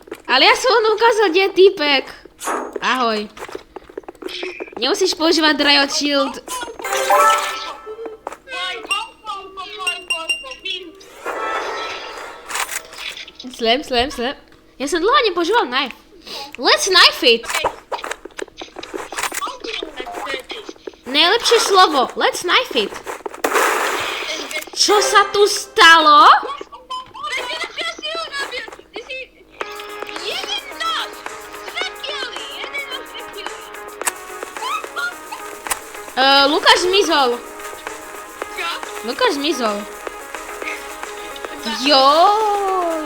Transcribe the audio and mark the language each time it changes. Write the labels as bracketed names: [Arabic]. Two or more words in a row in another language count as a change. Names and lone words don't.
[Slovak] Ale ja som on ukázal, kde je týpek. Ahoj. Nemusíš používať Riot Shield. Slem. Ja som dlho nepoužíval knife. [English] Let's knife it. [Slovak] Najlepšie slovo. [English] Let's knife it. [Slovak] Čo sa tu stalo? Lukáš zmizol. Lukáš zmizol. Joj.